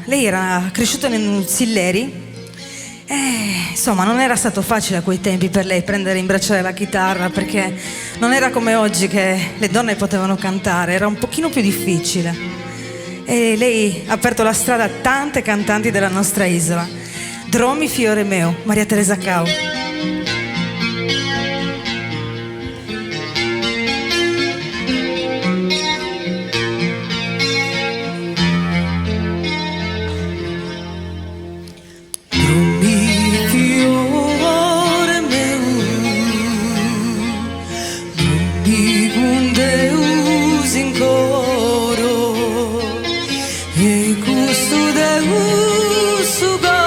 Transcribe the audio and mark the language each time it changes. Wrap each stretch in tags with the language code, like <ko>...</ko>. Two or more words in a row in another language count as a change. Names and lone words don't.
<it>Lei era cresciuta in Silleri e insomma non era stato facile a quei tempi per lei prendere e imbracciare la chitarra, perché non era come oggi che le donne potevano cantare, era un pochino più difficile. E lei ha aperto la strada a tante cantanti della nostra isola.</it> <sc>Dromi fiore meu, Maria Teresa Cau. Dromi fiore meu, dromi con Deus in coro,</sc> <it>e questo</it> <sc>Deus su</sc>